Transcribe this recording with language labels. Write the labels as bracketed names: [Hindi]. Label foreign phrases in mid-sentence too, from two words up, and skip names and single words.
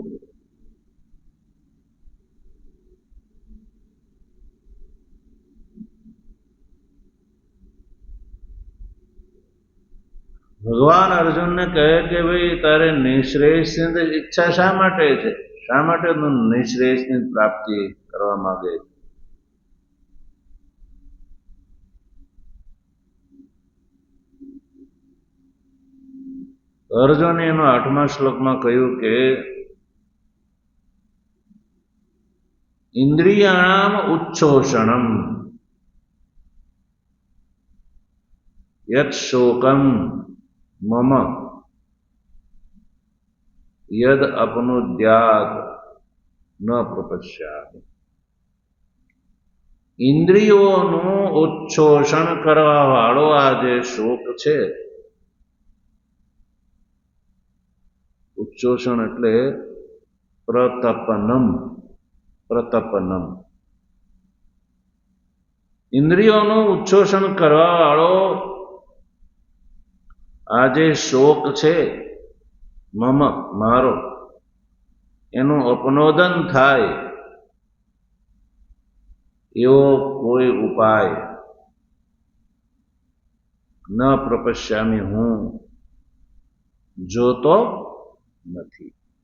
[Gujarati] ભગવાન અર્જુન ને કહે કિ ભાઈ તારે નિશ્રેયસની ઇચ્છા શા માટે છે? શા માટે તૂ નિશ્રેયસની પ્રાપ્તિ કરવા માંગે? અર્જુને એનો 8મા શ્લોકમાં કહ્યું કે [Sanskrit] ઇન્દ્રિયાણામ ઉચ્છોષણમ યત શોકમ मम यद अपनुद्यात् न प्रपश्यामि। [Gujarati] इंद्रियोનું ઉચ્છોષણ કરવા વાળો આ જે શોક છે, ઉચ્છોષણ એટલે [Sanskrit] પ્રતપનમ, પ્રતપનમ। [Gujarati] इंद्रियोનું ઉચ્છોષણ કરવા વાળો આ જે શોક છે, મમ મારો, એનું અપનોદન થાય એવો કોઈ ઉપાય [Sanskrit] ન પ્રપશ્યામી [Gujarati] હું જોતો નથી.